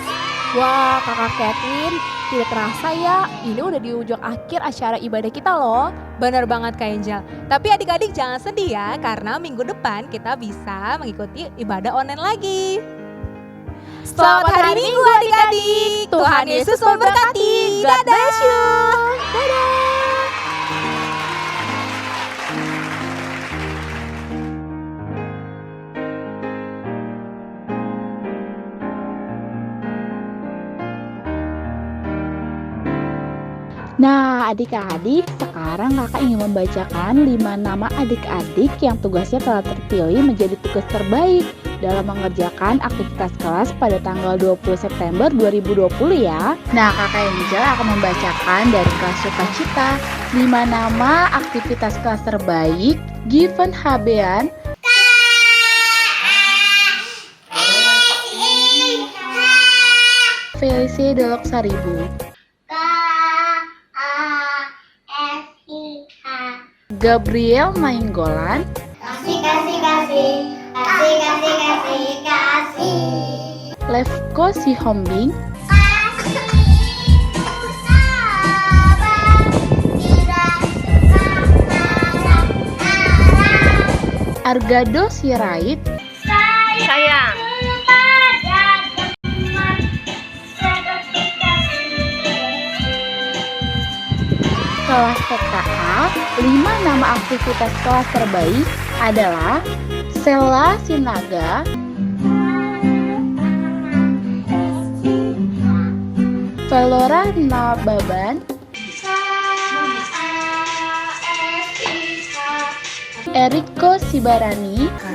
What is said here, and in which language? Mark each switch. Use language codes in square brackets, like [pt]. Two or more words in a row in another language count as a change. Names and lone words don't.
[id] Wah kakak Kathleen, tidak terasa ya ini udah di ujung akhir acara ibadah kita loh. Bener banget Kak Angel. Tapi adik-adik jangan sedih ya, karena minggu depan kita bisa mengikuti ibadah online lagi. Selamat hari Minggu adik-adik. Tuhan Yesus memberkati. [en] God bless you. [id] Dadah. Nah adik-adik, sekarang kakak ingin membacakan 5 nama adik-adik yang tugasnya telah terpilih menjadi tugas terbaik dalam mengerjakan aktivitas kelas pada tanggal 20 September 2020 ya. Nah kakak Angel akan membacakan dari kelas Sukacita 5 nama aktivitas kelas terbaik Given Habean, Felicie Delok Saribu, Gabriel Mainggolan, Levko Sihombing, Argado Sirait, kelas TKA. 5 nama aktivitas kelas terbaik adalah Sela Sinaga, Velora Nababan, Eriko Sibarani,